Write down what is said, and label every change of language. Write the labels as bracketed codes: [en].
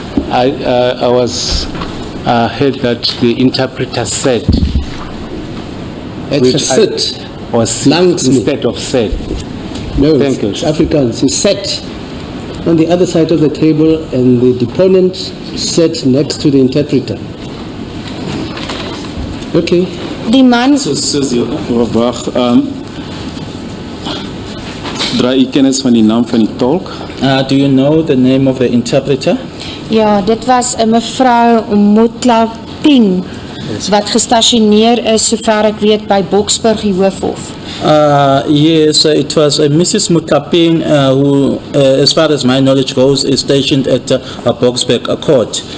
[en] I was heard that the interpreter said. It's a sit. Or sit instead of said. No, thank you. It's Afrikaans. He sat on the other side of the table and the deponent sat next to the interpreter. Okay. [af] Die man... Wacht, draai jy kennis van die naam van die tolk? [en] Do you know the name of the interpreter? [af] Ja, dit was 'n mevrou Mutla Ping wat gestasioneer is sover ek weet by Boksburg die Hoofhof. [en] Yes, it was Mrs. Mutlaping who, as far as my knowledge goes, is stationed at Boksburg Court.